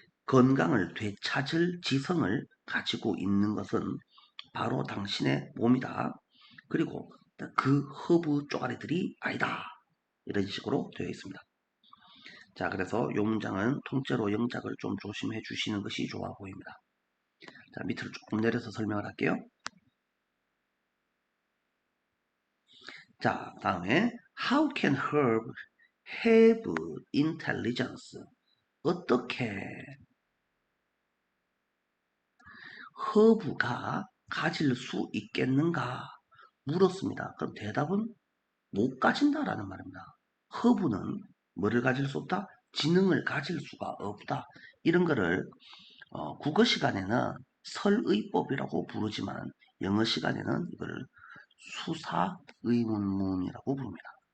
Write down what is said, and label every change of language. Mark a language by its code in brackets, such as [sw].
[ko] 건강을 되찾을 지성을 가지고 있는 것은 바로 당신의 몸이다. 그리고 그 허브 쪼가리들이 아니다. 이런 식으로 되어 있습니다. 자, 그래서 이 문장은 통째로 영작을 좀 조심해 주시는 것이 좋아 보입니다. 자, 밑으로 조금 내려서 설명을 할게요. 자, 다음에 [en] How can herb have intelligence? [ko] 어떻게 허브가 가질 수 있겠는가? 물었습니다. 그럼 대답은 못 가진다라는 말입니다. 허브는 뭐를 가질 수 없다? 지능을 가질 수가 없다. 이런 거를 국어 시간에는 설의법이라고 부르지만 영어 시간에는 이걸 수사의문문이라고 부릅니다.